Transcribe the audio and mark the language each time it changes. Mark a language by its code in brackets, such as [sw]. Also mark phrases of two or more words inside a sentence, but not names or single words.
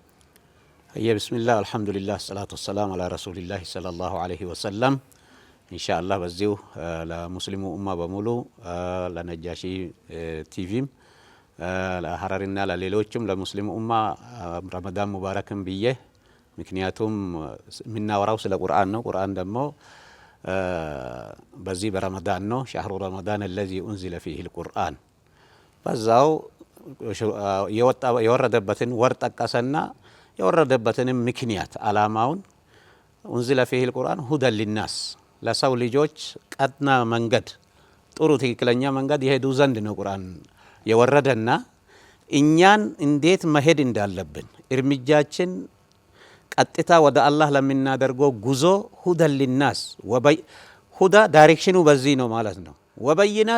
[ar] بسم الله الحمد لله الصلاة والسلام على رسول الله صلى الله عليه وسلم። [am] ኢንሻአላህ በዚሁ ለሙስሊሙ ኡማ በሙሉ ለነጃሺ ቲቪም ለሐረርና ለሌሎችም ለሙስሊሙ ኡማ [ar] رمضان مبارك [am] ብዬ ምክንያቱም የምናወራው ስለ ቁርአን ነው። ቁርአን ደግሞ በዚህ በረመዳን ነው። [ar] شهر رمضان الذي انزل فيه القرآن [am] በዛው የወረደበትን ወር ጠቀሰና የወረደበትን ምክንያት አላማውን [ar] انزل فيه القرآن هدى للناس [am] ለሰው ልጆች ቀና መንገድ ጥሩ ትክክለኛ መንገድ ይሄዱ ዘንድ ነው ቁርአን የወረደና እኛን እንዴት መሄድ እንዳለብን እርምጃችን ቀጥታ ወደ አላህ ለምናደርገው ጉዞ [ar] هدى للناس [am] ሁዳ ዳይሬክሽኑ በዚህ ነው ማለት ነው። ወበይናት